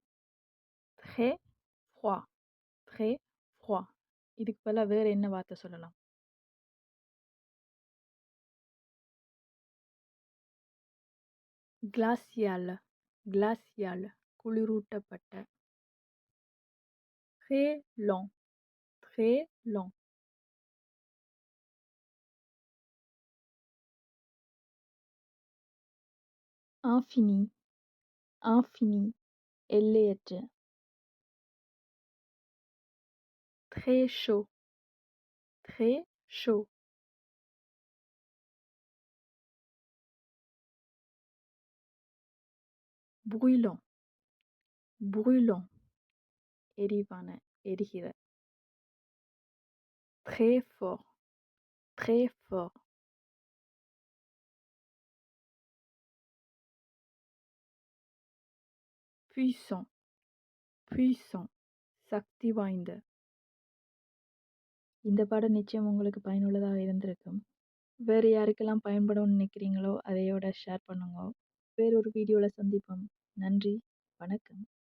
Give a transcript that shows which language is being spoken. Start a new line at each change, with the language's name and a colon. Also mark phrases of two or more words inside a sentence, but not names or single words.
French: "très froid, très froid"
Tamil: இதுக்கு பதிலா வேற என்ன வார்த்தை சொல்லலாம்?
French: "glacial, glacial"
Tamil: குளிரூட்டப்பட்ட.
French: "très long, très long" "infini, infini"
Tamil: எல்லையற்ற.
French: "très chaud, très chaud" "brûlant, brûlant"
Tamil: எரிவான, எரிகிற.
French: "très fort, très fort" "puissant, puissant"
Tamil: சக்தி வாய்ந்த. இந்த பாடம் நிச்சயம் உங்களுக்கு பயனுள்ளதாக இருந்திருக்கும். வேற யாருக்கெல்லாம் பயன்படும்னு நினைக்கிறீங்களோ, அதையோட ஷேர் பண்ணுங்க. வேறொரு வீடியோல சந்திப்போம். நன்றி, வணக்கம்.